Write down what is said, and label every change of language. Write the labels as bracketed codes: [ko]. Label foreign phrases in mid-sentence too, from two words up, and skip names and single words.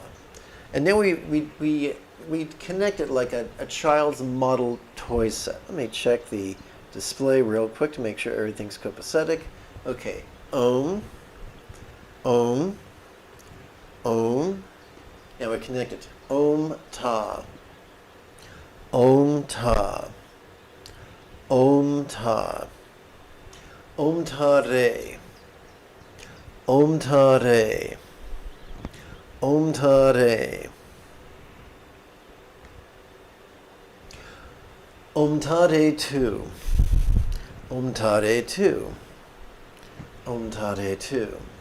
[en] And then we connect it like a child's model toy set. Let me check the display real quick to make sure everything's copacetic. Okay, Om, Om, Om. Now we connect it. Om Ta, Om Ta, Om Ta, Om Ta Re, Om Ta Re, Om Ta Re, Om Ta Re Tu, Om Ta Re Tu, Om Ta Re Tu.